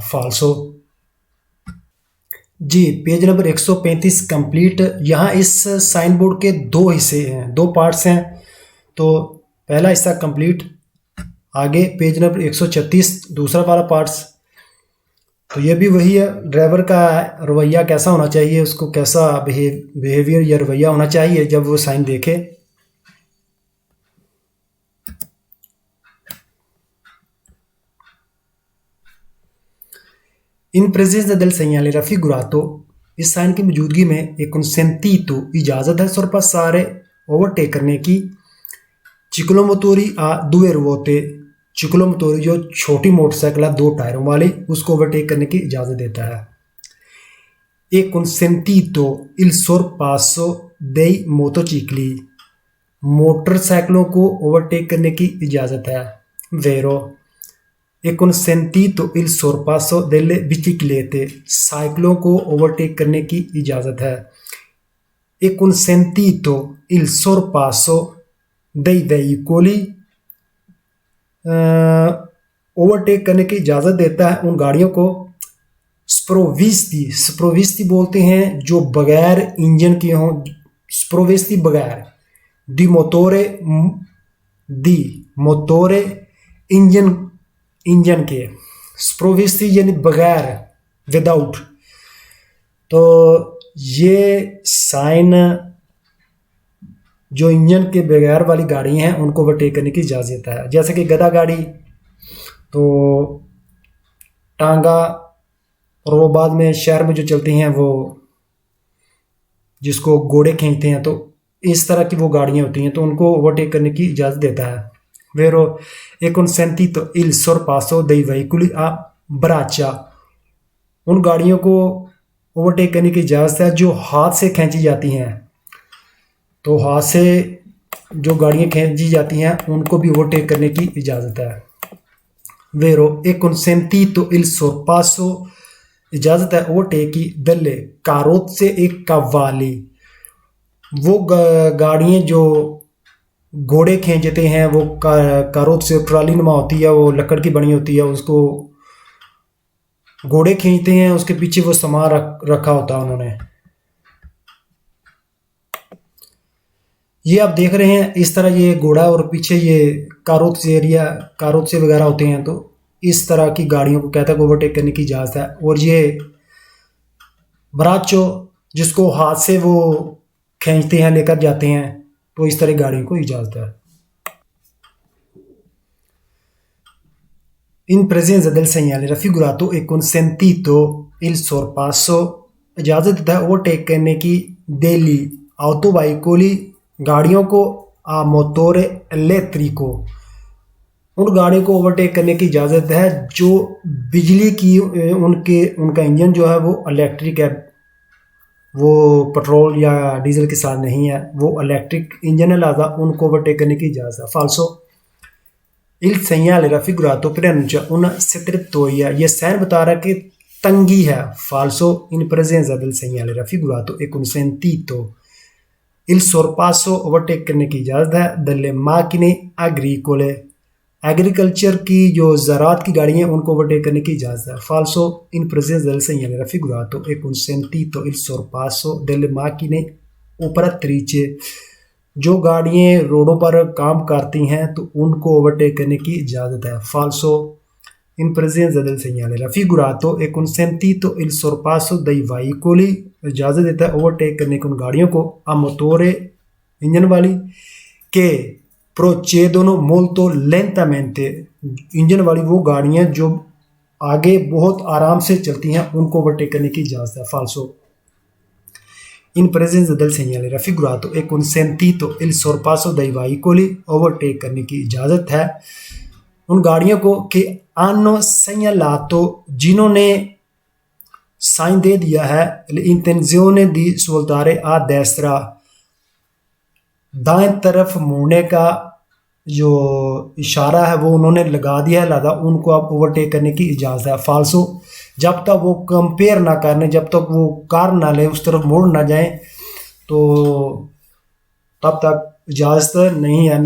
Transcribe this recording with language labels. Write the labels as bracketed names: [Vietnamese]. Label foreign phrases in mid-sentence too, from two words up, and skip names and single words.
[Hindi] फाल्सो जी, पेज नंबर 135 कंप्लीट। यहाँ इस साइन बोर्ड के दो हिस्से हैं, दो पार्ट्स हैं, तो पहला हिस्सा कंप्लीट। आगे पेज नंबर 136 दूसरा वाला पार्ट्स। तो ये भी वही है, ड्राइवर का रवैया कैसा होना चाहिए, उसको कैसा बिहेवियर या रवैया होना चाहिए जब वो साइन देखे। [Italian] इन presenza del segnale raffigurato, [Hindi] इस साइन की मौजूदगी में एक consentito, इजाज़त है sorpassare, ओवरटेक करने की, [Italian] ciclomotori a due ruote, [Hindi] ciclomotori जो छोटी मोटरसाइकिल है दो टायरों वाली, उसको ओवरटेक करने की इजाज़त देता है। [Italian] E consentito il sorpasso dei motocicli, [Hindi] मोटरसाइकिलों को ओवरटेक करने की इजाज़त है। वेरो, [Italian] è consentito il sorpasso delle biciclette, [Hindi] साइकिलों को ओवरटेक करने की इजाज़त है। [Italian] è consentito il sorpasso dei veicoli, [Hindi] ओवरटेक करने की इजाज़त देता है उन गाड़ियों को। sprovvisti, sprovvisti बोलते हैं जो बगैर इंजन के हों, sprovvisti बगैर, [Italian] di motore [Hindi] इंजन के, sprovvisti यानी बगैर, विदाउट। तो ये साइन जो इंजन के बगैर वाली गाड़ी हैं उनको ओवरटेक करने की इजाज़त देता है, जैसे कि गधा गाड़ी, तो टांगा, और वो बाद में शहर में जो चलती हैं वो जिसको घोड़े खींचते हैं, तो इस तरह की वो गाड़ियाँ होती हैं, तो उनको ओवरटेक करने की इजाज़त देता है। [Italian] Vero, è consentito il sorpasso dei veicoli a braccia, [Hindi] उन गाड़ियों को ओवरटेक करने की इजाज़त है जो हाथ से खींची जाती हैं, तो हाथ से जो गाड़ियाँ खींची जाती हैं उनको भी ओवरटेक करने की इजाज़त है। [Italian] Vero, è consentito il sorpasso, [Hindi] इजाज़त है ओवरटेक की, [Italian] delle carrozze e cavalli, [Hindi] वो गाड़ियाँ जो घोड़े खींचते हैं, वो कारोत से ट्राली नुमा होती है, वो लकड़ की बनी होती है, उसको घोड़े खींचते हैं, उसके पीछे वो सामान रखा होता है उन्होंने। ये आप देख रहे हैं इस तरह ये घोड़ा और पीछे ये कारोत से एरिया, कारोत से वगैरह होते हैं, तो इस तरह की गाड़ियों को कहता है ओवरटेक करने की इजाज़त है। और ये बराचो जिसको हाथ से वो खींचते हैं, लेकर जाते हैं, तो इस तरह गाड़ियों को इजाज़त है। [Italian] In presenza del segnale raffigurato è consentito il sorpasso, [Hindi] इजाज़त देता है ओवरटेक करने की, [Italian] degli autoveicoli, [Hindi] गाड़ियों को, [Italian] a motore elettrico, [Hindi] उन गाड़ियों को ओवरटेक करने की इजाज़त है जो बिजली की, उनका इंजन जो है वो इलेक्ट्रिक है, वो पेट्रोल या डीजल के साथ नहीं है, वो इलेक्ट्रिक इंजन है, लिहाजा उनको ओवरटेक करने की इजाज़त है। [Italian] फाल्सो il segnale raffigurato preannuncia una strettoia, [Hindi] ये साइन बता रहा है कि तंगी है। [Italian] फाल्सो इन presenza del segnale raffigurato è consentito il sorpasso, [Hindi] ओवरटेक करने की इजाज़त है, [Italian] delle macchine agricole, [Hindi] एग्रीकल्चर की जो ज़रात की गाड़ियाँ हैं उनको ओवरटेक करने की इजाज़त है। [Italian] फाल्सो इन presenza del segnale raffigurato è consentito il sorpasso delle macchine operatrici, [Hindi] जो गाड़ियाँ रोडों पर काम करती हैं तो उनको ओवरटेक करने की इजाज़त है। [Italian] फाल्सो इन presenza del segnale raffigurato è consentito il sorpasso dei veicoli, [Hindi] इजाज़त देता है ओवरटेक करने की उन गाड़ियों को [Italian] a motore [Hindi] इंजन वाली के [Italian] procedono molto lentamente, [Hindi] इंजन वाली वो गाड़ियाँ जो आगे बहुत आराम से चलती हैं उनको ओवरटेक करने की इजाज़त है। [Italian] फाल्सो इन presenza del segnale raffigurato è consentito il sorpasso dei veicoli, [Hindi] ओवरटेक करने की इजाज़त है उन गाड़ियों को कि [Italian] hanno segnalato, [Hindi] जिन्होंने साइन दे दिया है [Italian] l'intenzione di svoltare a destra, [Hindi] दाएं तरफ मुड़ने का जो इशारा है वो उन्होंने लगा दिया है, लिहाजा उनको अब ओवरटेक करने की इजाज़त है। फाल्सो जब तक वो कंपेयर ना करने, जब तक वो कार ना ले उस तरफ मुड़ ना जाए तो तब तक इजाज़त नहीं है।